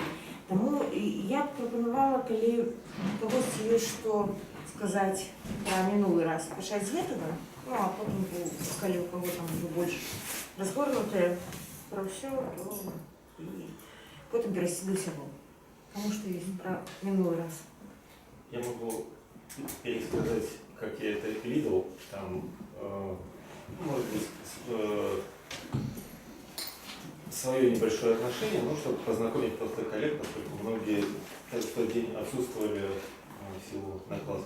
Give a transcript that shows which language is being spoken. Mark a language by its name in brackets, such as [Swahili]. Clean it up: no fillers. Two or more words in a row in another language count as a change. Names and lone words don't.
[Ukrainian] Тому я б пропонувала, коли у когось є що сказати про минулий раз, почати з цього, ну а потім, коли у кого там вже більше розгорнуте про все, то і потім перейти до всього. Тому що є про минулий раз. [Russian] Я могу пересказать, как я это видел, там, может быть, свое небольшое отношение, ну, чтобы познакомить просто коллег, поскольку многие в тот день отсутствовали в силу накладки.